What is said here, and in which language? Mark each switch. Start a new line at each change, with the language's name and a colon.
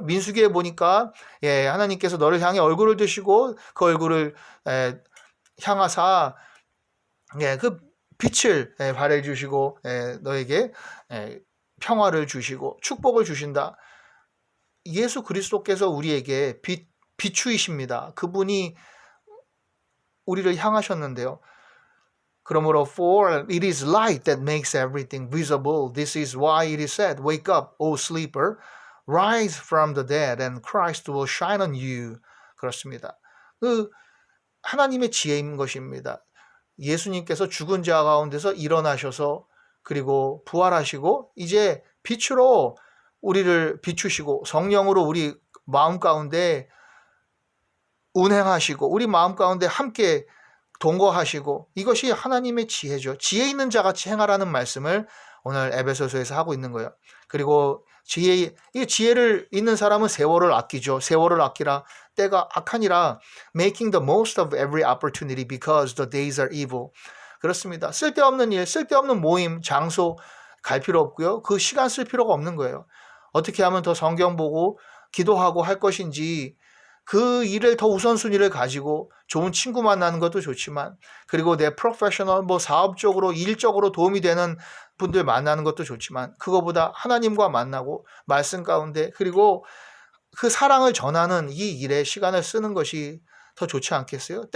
Korean: 민수기에 보니까 하나님께서 너를 향해 얼굴을 드시고 그 얼굴을 향하사 그 빛을 발해 주시고 너에게 평화를 주시고 축복을 주신다. 예수 그리스도께서 우리에게 비추이십니다. 그분이 우리를 향하셨는데요. 그러므로
English: for it is light that makes everything visible. This is why it is said, wake up, O sleeper, rise from the dead and Christ will shine on you.
Korean: 그렇습니다. 그 하나님의 지혜인 것입니다. 예수님께서 죽은 자 가운데서 일어나셔서 그리고 부활하시고 이제 빛으로 우리를 비추시고 성령으로 우리 마음 가운데 운행하시고 우리 마음 가운데 함께 동거하시고 이것이 하나님의 지혜죠. 지혜 있는 자같이 행하라는 말씀을 오늘 에베소서에서 하고 있는 거예요. 그리고 이 지혜를 있는 사람은 세월을 아끼죠. 세월을 아끼라. 때가 악하니라.
English: Making the most of every opportunity because the days are evil.
Korean: 그렇습니다. 쓸데없는 일, 쓸데없는 모임, 장소 갈 필요 없고요. 그 시간 쓸 필요가 없는 거예요. 어떻게 하면 더 성경 보고 기도하고 할 것인지 그 일을 더 우선순위를 가지고 좋은 친구 만나는 것도 좋지만 그리고 내 프로페셔널 사업적으로 일적으로 도움이 되는 분들 만나는 것도 좋지만 그거보다 하나님과 만나고 말씀 가운데 그리고 그 사랑을 전하는 이 일에 시간을 쓰는 것이 더 좋지 않겠어요?